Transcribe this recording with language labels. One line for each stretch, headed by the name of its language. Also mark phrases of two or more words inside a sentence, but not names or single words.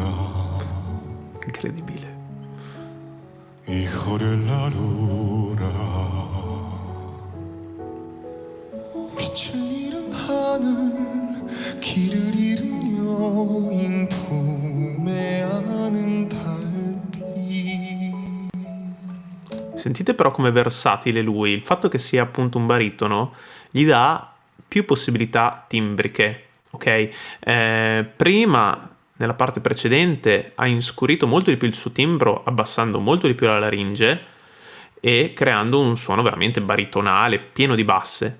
Italian: Incredibile.
Korean: hijo della luna 빛을 잃은 하늘 길을 잃은 여인 품에 안은 달빛.
Italian: Sentite però come versatile lui. Il fatto che sia appunto un baritono gli dà più possibilità timbriche, ok? Prima, nella parte precedente, ha inscurito molto di più il suo timbro, abbassando molto di più la laringe e creando un suono veramente baritonale, pieno di basse.